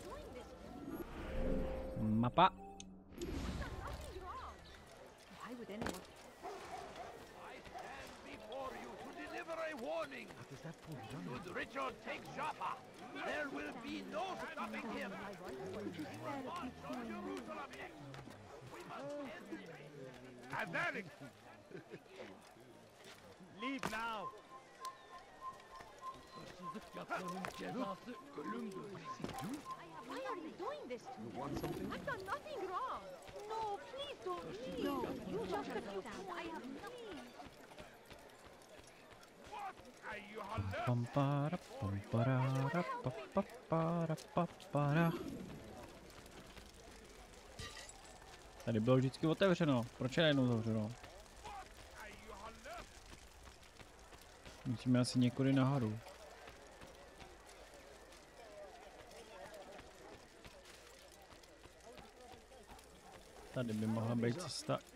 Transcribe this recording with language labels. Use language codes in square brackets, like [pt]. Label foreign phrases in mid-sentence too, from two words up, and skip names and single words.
[en] Mapa. Should Richard take Jaffa, there will be no stopping him. Jerusalem next. We must end the race. Leave now. Why are you doing this to me? You want something? I've done nothing wrong. No, please don't leave. No, you just sit down. I have nothing. Pampara, pampara, papara, papara. [cs] Tady bylo vždycky otevřeno. Proč je najednou zavřeno? Musíme asi někudy nahoru. Tady by mohla být cesta.